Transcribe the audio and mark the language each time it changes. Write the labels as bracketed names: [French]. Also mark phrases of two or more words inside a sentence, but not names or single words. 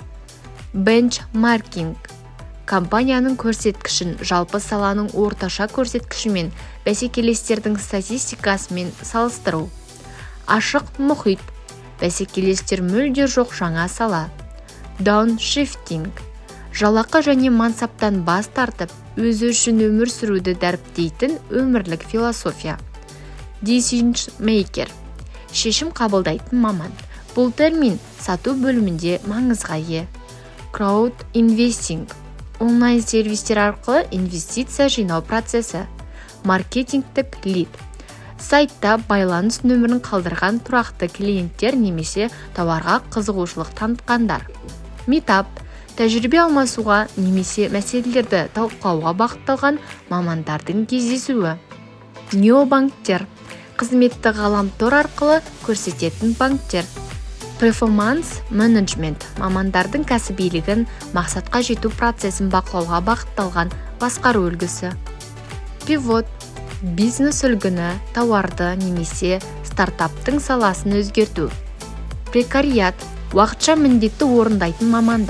[Kazakh] Benchmarking компанияның көрсеткішін жалпы саланың орташа көрсеткішімен бәсекелестердің статистикасымен салыстыру. Ашық мұхит бәсекелестер мүлде жоқ жаңа сала. Downshifting жалақы және мансаптан бас тартып, өзі үшін өмір сүруді дәріптейтін өмірлік философия. [English] Decision maker [Kazakh] шешім қабылдайтын маман. Бұл термин сату бөлімінде маңызға ие. [English] Crowd investing [Kazakh] онлайн сервистер арқылы инвестиция жинау процесі. Маркетингтік лид сайтта байланыс нөмірін қалдырған тұрақты клиенттер немесе тауарға қызығушылық танытқандар. Meetup тәжірибе алмасуға немесе мәселелерді талқылауға бағытталған мамандардың кездесуі. Необанктер қызметті ғаламтор арқылы көрсететін банктер. [English] Performance management [Kazakh] мамандардың кәсібилігін, мақсатқа жету процесін бақылауға бағытталған басқару үлгісі. Pivot бизнес үлгіні, тауарды немесе стартаптың саласын өзгерту. Прекариат уақытша міндетті орындайтын мамандар.